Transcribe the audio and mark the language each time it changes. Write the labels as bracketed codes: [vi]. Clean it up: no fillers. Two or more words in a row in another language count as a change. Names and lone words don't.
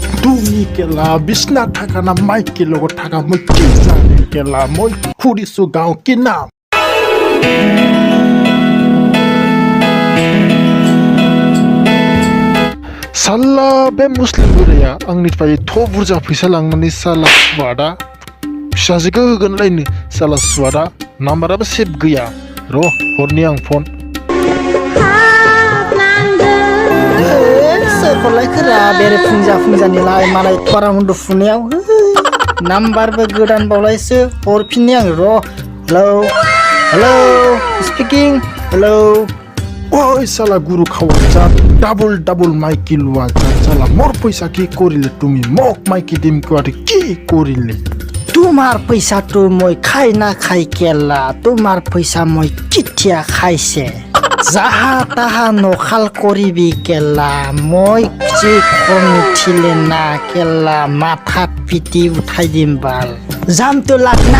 [as] তুমি কেলা বিছনা থাকা না মাইকে লগত থাকা মই কি জানে কেলা মই খুৰিছো গাঁও কি নাম [brx] साला बे मुस्लिम बुरैया आंनिफ्राय थ' बुरजा फैसा लांनानै साला सुवादा फिसाजोखौ होगोनलायनो साला सुवादा नाम्बाराबो सेभ गैया र' हरनि आं फन सोरखौलाय खोरा बेरे फुंजानिलाय मालाय थराम उन्दुफुनायाव नाम्बारबो गोदान बावलायसो हरफिननि आं र' [en] hello speaking hello [brx] ओइ साला गुरु खावा जा [as] ডাবল মাইকি লোৱা চালা মোৰ পইচা কি কৰিলে তুমি মোক মাইকি দিম কোৱাতে কি কৰিলে তোমাৰ পইচাটো মই খাই না খাই কেলা তোমাৰ পইচা মই কিতিয়া খাইছে যাহা তাহা নখাল কৰিবি কেলা মই যে খং উঠিলে না কেলা মাথাত পিটি উঠাই দিম বাল জামটো লাগ না